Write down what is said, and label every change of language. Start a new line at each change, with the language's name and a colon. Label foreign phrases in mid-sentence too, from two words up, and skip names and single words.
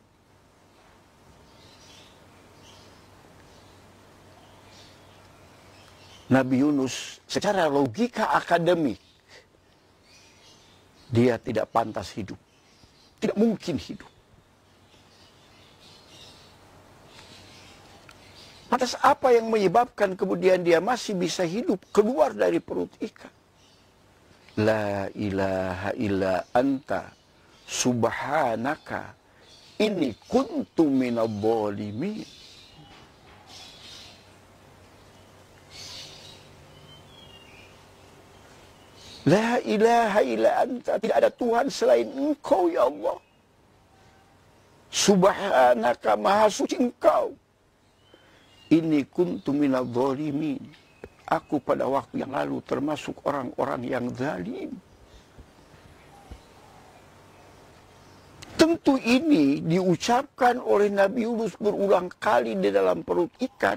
Indonesian: Nabi Yunus secara logika akademik, dia tidak pantas hidup. Tidak mungkin hidup. Atas apa yang menyebabkan kemudian dia masih bisa hidup keluar dari perut ikan?
Arabic: لا إله إلا أنت سبحانك إني كنت من الظالمين. لا إله إلا أنت,
Indonesian: tidak ada Tuhan selain Engkau ya Allah. Subhanaka, maha suci Engkau.
Arabic: إني كنت من الظالمين.
Indonesian: Aku pada waktu yang lalu termasuk orang-orang yang zalim. Tentu ini diucapkan oleh Nabi Yunus berulang kali di dalam perut ikan.